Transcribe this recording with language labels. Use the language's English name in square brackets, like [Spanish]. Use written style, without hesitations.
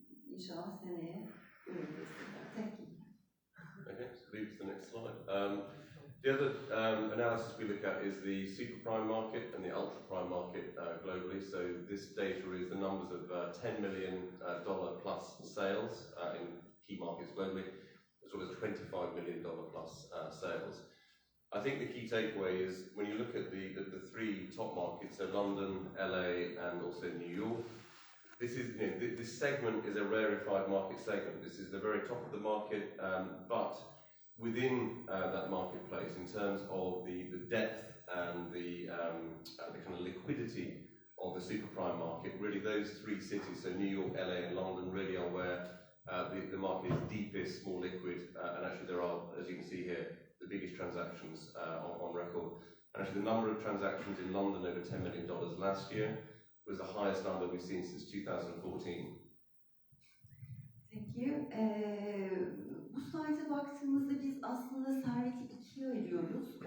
[Turkish] İnşallah seneye görebiliriz. [English] Thank you. Okay, so move to the next slide. The other analysis we look at is the super prime market and the ultra prime market globally. So this data is the numbers of $10 million plus sales in key markets globally, as well as $25 million plus sales. I think the key takeaway is when you look at the three top markets, so London, LA, and also New York. This segment is a rarefied market segment. This is the very top of the market, but within that marketplace, in terms of the depth and the kind of liquidity of the super prime market, really those three cities, so New York, LA, and London, really are where the market is deepest, more liquid, and actually there are, as you can see here, the biggest transactions on record. And actually the number of transactions in London over $10 million last year was the highest number we've seen since 2014. Thank you. [Turkish] Bu slayta baktığımızda biz aslında serveti ikiye ayırıyoruz.